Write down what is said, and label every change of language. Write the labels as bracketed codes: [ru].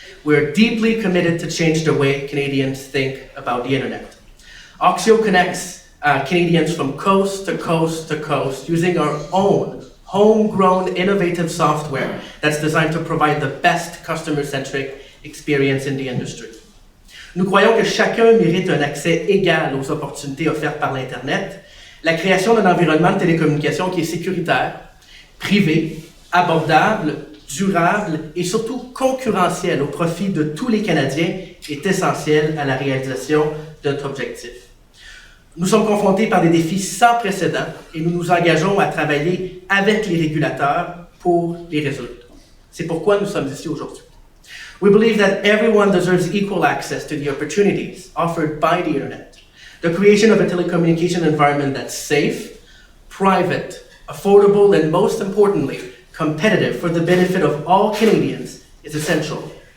[en] We're deeply committed to change the way Canadians think about the internet. Oxio connects Canadians from coast to coast to coast using our own homegrown innovative software that's designed to provide the best customer-centric experience in the industry. [fr] Nous croyons que chacun mérite un accès égal aux opportunités offertes par l'Internet, la création d'un environnement de télécommunication qui est sécuritaire, privé, abordable, durable et surtout concurrentiel au profit de tous les Canadiens est essentielle à la réalisation de notre objectif. Nous sommes confrontés par des défis sans précédent et nous nous engageons à travailler avec les régulateurs pour les résoudre. C'est pourquoi nous sommes ici aujourd'hui. [en] We believe that everyone deserves equal access to the opportunities offered by the Internet. The creation of a telecommunication environment that's safe, private, affordable, and most importantly, competitive for the benefit of all Canadians is essential.